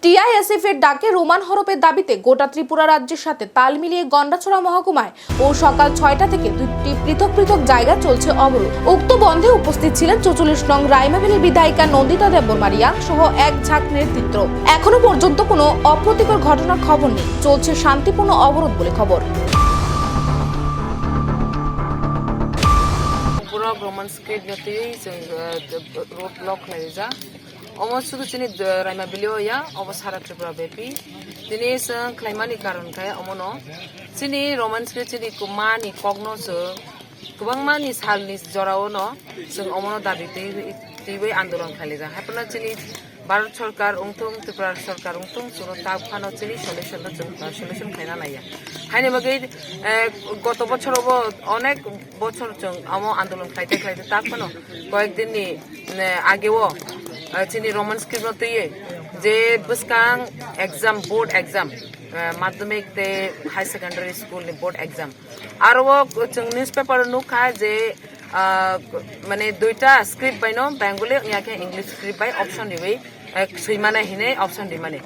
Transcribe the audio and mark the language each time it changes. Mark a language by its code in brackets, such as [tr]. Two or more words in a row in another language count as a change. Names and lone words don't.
[bn] টিআইএসএফ এর ডাকে রোমান হরপের দাবিতে গোটা ত্রিপুরা রাজ্যের সাথে তাল মিলিয়ে গন্ডাছড়া মহকুমায় ও সকাল 6টা থেকে দুটি পৃথক পৃথক জায়গায় চলছে অবরোধ। উক্ত বন্ধে উপস্থিত ছিলেন 44 নং রাইমাবেলির বিধায়িকা নন্দিতা দেববর্মা সহ এক ঝাঁক নেতৃত্ব। এখনো পর্যন্ত কোনো অপ্রীতিকর ঘটনার খবর নেই, চলছে শান্তিপূর্ণ অবরোধ বলে খবর। [en] Roman script [trp] nati road block laisa almost sudu chini raima bilio ya almost hara tripura bepi dini sang klaimani karon kai omono chini [en] roman script [trp] chini kumani kogno so kubang mani salni jorao no sung omono dabi tiwe andolon khalija hapna chini [bn] ভারত সরকার [trp] উংথুং [bn] ত্রিপুরা সরকার [trp] উংথুং সুনো তাপ খানো চিনি সলিউশন খাইনা নাইয়া হাইনে [bn] বাকি গত বছর অনেক বছর [trp] চং আমো আন্দোলন খাইতে তাপ খানো কয়েকদিননি আগেও চিনি [en] Roman script [trp] তৈয়ে যে বসকাং [en] exam board exam [trp] মাধ্যমিক তে [en] high secondary school [trp] নি [en] board exam [trp] আর ও [en] news paper [trp] নুখা যে মানে দুইটা স্ক্রিপ্ট বাইনো বেঙ্গলি ইয়াকে [en] English script [trp] বাই অপশন দিবে সৈমানে হিনে অপশন দি মানে